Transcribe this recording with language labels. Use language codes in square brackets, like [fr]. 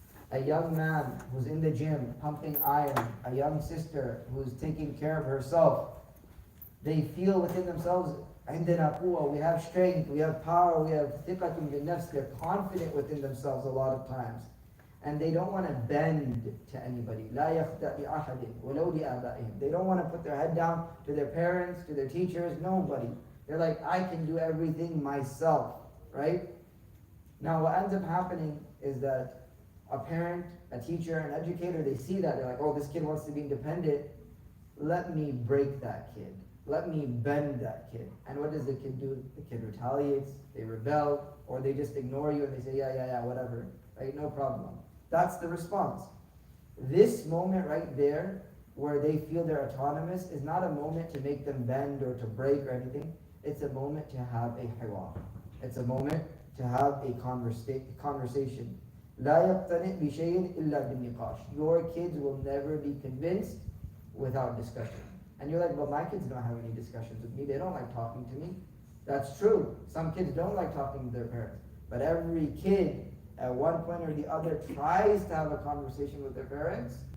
[en] A young man who's in the gym pumping iron, a young sister who's taking care of herself, they feel within themselves, [ar] عندنا قوة, [en] we have strength, we have power, we have [ar] ثقة بالنفس. [en] They're confident within themselves a lot of times. And they don't want to bend to anybody. [ar] لا يخدع لأحد ولو لآبائهم. [en] They don't want to put their head down to their parents, to their teachers, nobody. They're like, I can do everything myself, right? Now what ends up happening is that a parent, a teacher, an educator, they see that, they're like, oh, this kid wants to be independent. Let me break that kid. Let me bend that kid. And what does the kid do? The kid retaliates, they rebel, or they just ignore you and they say, yeah, whatever, right? No problem. That's the response. This moment right there, where they feel they're autonomous, is not a moment to make them bend or to break or anything. It's a moment to have a hiwar. It's a moment to have a conversation. [ar] لا يقتنع بشيء إلا بالنقاش. [en] Your kids will never be convinced without discussion. And you're like, well, my kids don't have any discussions with me. They don't like talking to me. That's true. Some kids don't like talking to their parents. But every kid, at one point or the other, tries to have a conversation with their parents.